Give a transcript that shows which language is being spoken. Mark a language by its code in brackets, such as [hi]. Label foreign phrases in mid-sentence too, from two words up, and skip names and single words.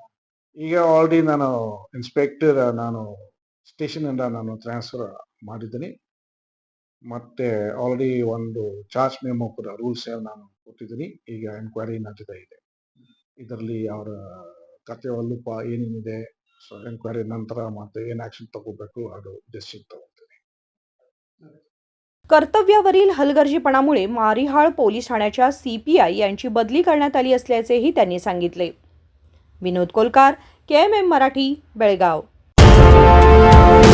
[kn] ಈಗ ಆಲ್ರೆಡಿ ನಾನು ಇನ್ಸ್ಪೆಕ್ಟರ್ ನಾನು ಸ್ಟೇಷನ್ ಇಂದ ನಾನು ಟ್ರಾನ್ಸ್ಫರ್ ಮಾಡಿದ್ದೀನಿ, ಮತ್ತೆ ಆಲ್ರೆಡಿ ಒಂದು [en] charge memo [kn] ಕೂಡ ರೂಲ್ಸ್ ನಾನು ಕೊಟ್ಟಿದ್ದೀನಿ। ಈಗ ಎನ್ಕ್ವೈರಿ ನಡೀತಾ ಇದೆ, ಇದರಲ್ಲಿ ಅವರ ಕರ್ತವ್ಯ ಏನೇನಿದೆ, ಸೊ ಎನ್ಕ್ವೈರಿ ನಂತರ ಮತ್ತೆ ಏನ್ ಆಕ್ಷನ್ ತಗೋಬೇಕು ಅದು ಡಿಸಿಷನ್ ತಗೋತೀನಿ। [mr] कर्तव्यावरील हलगर्जीपणामुळे मारिहाळ पोलीस ठाण्याच्या CPI यांची बदली करण्यात आली असल्याचेही त्यांनी सांगितले। विनोद कोलकार, KMM मराठी, बेळगाव।